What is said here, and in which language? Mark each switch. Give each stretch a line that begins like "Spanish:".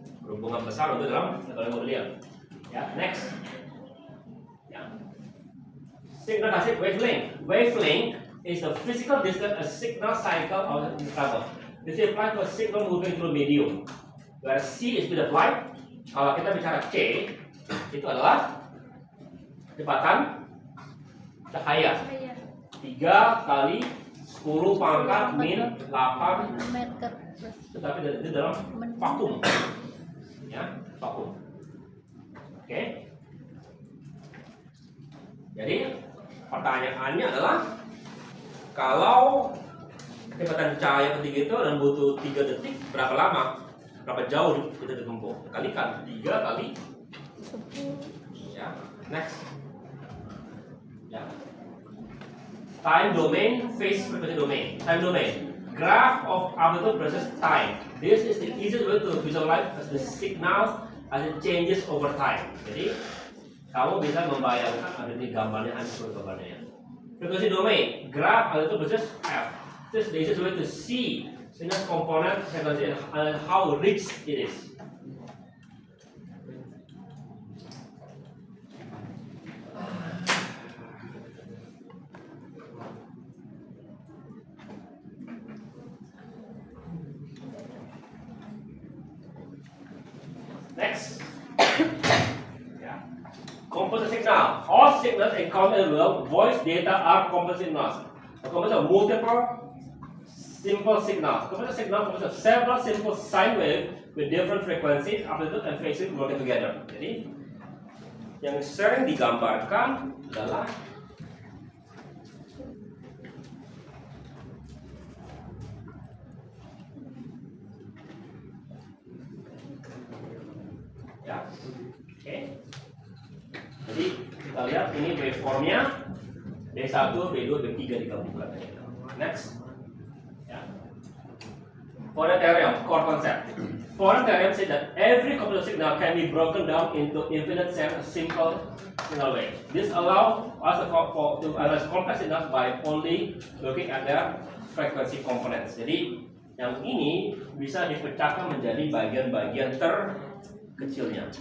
Indonesian: Berhubungan besar untuk dalam teknologi modulasi. Ya,
English: next.
Indonesian: Ya.
English: Signal phase wavelength. Wavelength is the physical distance a signal cycle of travel. This applies to a signal moving through medium. Where C is speed of light.
Indonesian: Kalau kita bicara C, itu adalah kecepatan cahaya. 3 kali 10 pangkat min 8 meter. Tetapi itu dalam vakum. Ya, vakum. Oke. Jadi pertanyaannya adalah kalau kecepatan cahaya ketinggi itu dan butuh 3 detik, berapa lama? Berapa jauh kita ditempuh? Kalikan 3 kali 10. Ya,
English: next.
Indonesian: Ya.
English: Time domain, phase frequency domain. Time domain. Graph of amplitude versus time. This is the easiest way to visualize the signal as it changes over time.
Indonesian: Jadi kamu bisa membayangkan ada di gambarnya, hancur gambarnya.
English: Frequency domain. Graph amplitude versus f. This is the easiest way to see signal component frequency and how rich it is. Next. Yeah. Composite signal. All signals encountered in the world, voice data are composite signals. A composite of multiple simple signals. Composite signal consists of several simple sine waves with different frequencies, amplitude, and phases working together.
Indonesian: Jadi, yang sering digambarkan adalah ya, oke. Jadi kita lihat ini waveformnya B1, B2, B3 digabungkan.
English: Next. Fourier theorem, core concept. Fourier theorem says that every computer signal can be broken down into infinite simple signal waves. This allows us to analyze complex signals by only looking at their frequency components.
Indonesian: Jadi Yang ini bisa dipecahkan menjadi bagian-bagian terkecilnya.